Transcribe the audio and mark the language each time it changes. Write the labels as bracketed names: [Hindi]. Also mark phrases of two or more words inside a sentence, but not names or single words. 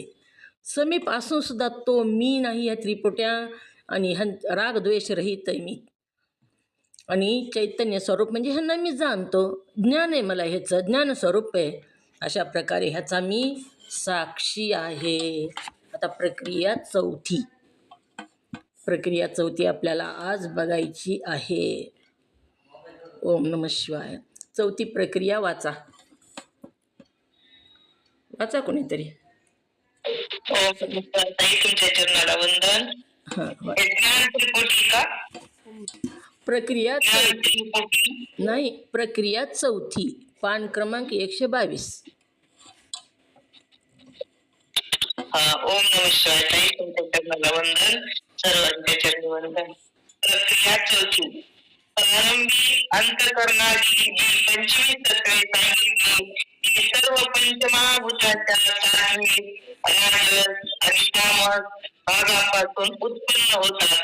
[Marathi] समीप असून सुद्धा तो मी नाही ह्या त्रिपुट्या, आणि रागद्वेष रहित आहे मी, आणि चैतन्य स्वरूप म्हणजे ह्यांना मी जाणतो, ज्ञान आहे मला, ह्याचं ज्ञान स्वरूप आहे. अशा प्रकारे ह्याचा मी साक्षी आहे. आता प्रक्रिया चौथी आपल्याला आज बघायची आहे. [Sanskrit] ओम नमः शिवाय. [Marathi] चौथी प्रक्रिया वाचा कोणीतरी. तुमच्या चरणाला वंदन. प्रक्रिया चौथी, पान क्रमांक 122. [Sanskrit] ओम नमः शिवाय. [Marathi] ताई तुमच्या चरणाला वंदन, सर्वांच्या चरणी वंदन. प्रक्रिया चौथी, प्रारंभी अंतःकरणाची जी 25 तत्वे सांगितली ती सर्व पंचमहाभूताच्या सात्विक, राजस आणि तामस भागापासून उत्पन्न होतात.